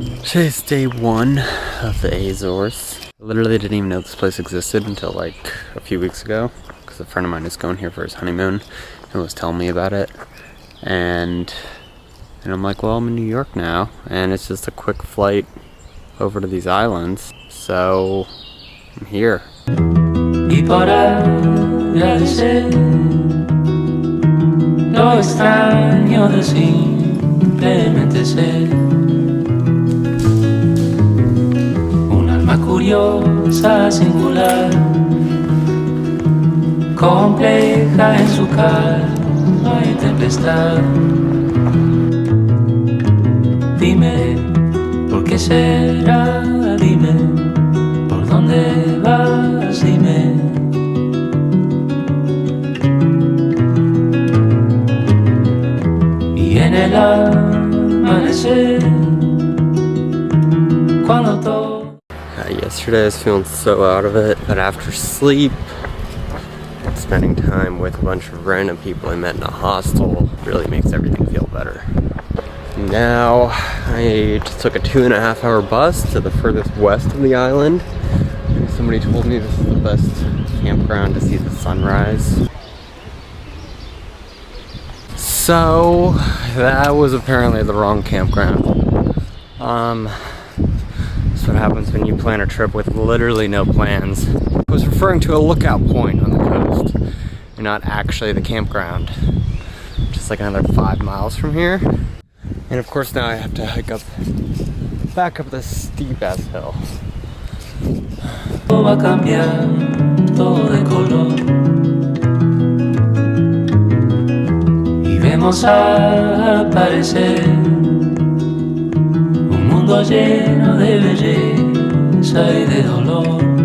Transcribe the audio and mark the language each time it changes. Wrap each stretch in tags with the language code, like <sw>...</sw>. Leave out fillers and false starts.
<en>Today's day one of the Azores. I literally didn't even know this place existed until like a few weeks ago, because a friend of mine is going here for his honeymoon and was telling me about it. And I'm like, well, I'm in New York now, and it's just a quick flight over to these islands, so I'm here.</en> <es>Y por agradecer lo extraño de simplemente ser curiosa, singular, compleja en su calma y tempestad. Dime, ¿por qué será? Dime, ¿por dónde vas? Dime. Y en el amanecer, cuando todo.</es> <en>Yesterday I was feeling so out of it, but after sleep, spending time with a bunch of random people I met in a hostel really makes everything feel better. Now, I just took a 2.5 hour bus to the furthest west of the island. Somebody told me this is the best campground to see the sunrise. So, that was apparently the wrong campground. That's what happens when you plan a trip with literally no plans. I was referring to a lookout point on the coast, and not actually the campground. Just like another 5 miles from here. And of course now I have to hike back up this steep ass hill.</en> <es>Va a cambiar todo de color y vemos aparecer un mundo lleno de belleza y de dolor.</es>